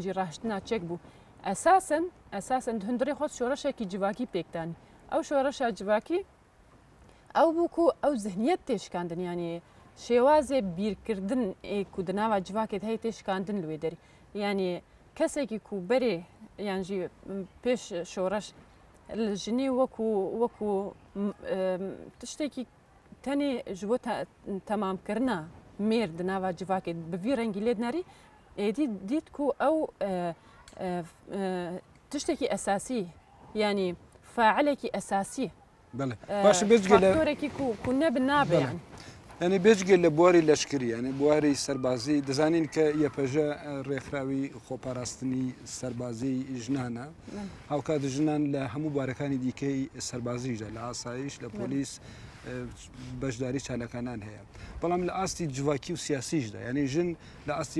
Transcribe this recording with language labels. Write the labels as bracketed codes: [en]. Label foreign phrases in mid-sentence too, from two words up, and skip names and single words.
[ku] jî rahiştina çek bû esasen di hundirê xwe şoreşekî civakî pêkdanî ew şoreşa civakî ew bû ku ew zihniyet tê şikandin yanî şêwazê bîrkirdin ê ku di nava civakê de heye tê şikandin li wê derê yanî kesekî ku berê yan jî pêş şoreş li jinê wekû tiştekî tenê ji bo temamkirina mêr di nava civakê bi vî rengî lê nerî êdî dît ku ew tiştekî esasî yanî failekî esasî [ckb] باش بێجگە [ku] فاکتۆرێکی ku nebin nabe yani [ckb] ینی بێجگە لە بواری لەشکری ینی بواری سەربازی دەزانین کە یەپەژە ڕێکخراوی خۆپاراستنی سەربازی ژنانە هاوکات ژنان لە هەموو بوارەکانی دیکەی سەربازیژە لە ئاسایش لە پۆلیس بەشداری چالەکانان هەیە بەڵام لە ئاستی جوواکی و سیاسیشدا ینی ژن لە ئاستی